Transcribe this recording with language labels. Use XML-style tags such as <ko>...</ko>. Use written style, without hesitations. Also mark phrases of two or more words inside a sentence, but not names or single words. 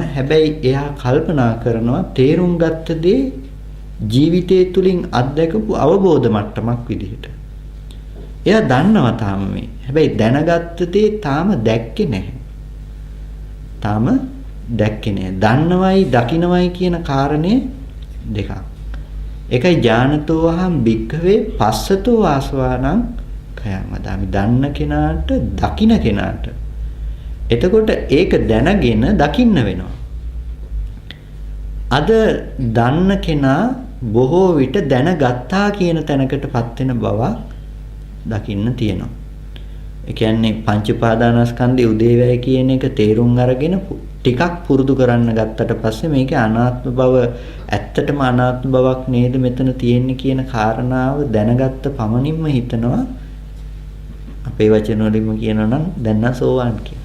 <si>හැබැයි එයා කල්පනා කරනවා තේරුම් ගත්ත දේ ජීවිතය තුලින් අත්දැකපු අවබෝධ මට්ටමක් විදිහට. එයා දන්නවා තාම මේ. හැබැයි දැනගත්ත දේ තාම දැක්කේ නැහැ. තාම දැක්කේ නැහැ. දන්නවයි දකින්නවයි කියන කාරණේ දෙකක්.</si> <pi>එකයි ඥානතෝ අහම් භික්ඛවේ පස්සතෝ ආසවානං khයං වදාමි.</pi> <si>දන්න කෙනාට දකින්න කෙනාට. එතකොට ඒක දැනගෙන දකින්න වෙනවා. අද දන්න කෙනා බොහෝ විට දැනගත්තා කියන තැනකටපත් වෙන බව දකින්න තියෙනවා. ඒ කියන්නේ පංච උපාදානස්කන්ධයේ උදේවැය කියන එක තේරුම් අරගෙන ටිකක් පුරුදු කරන්න ගත්තට පස්සේ මේකේ අනාත්ම බව ඇත්තටම අනාත්ම බවක් නේද මෙතන තියෙන්නේ කියන කාරණාව දැනගත්ත පමණින්ම හිතනවා අපේ වචන වලින්ම කියනවා නම් දැන් නම් සෝවාන් කියන.</si>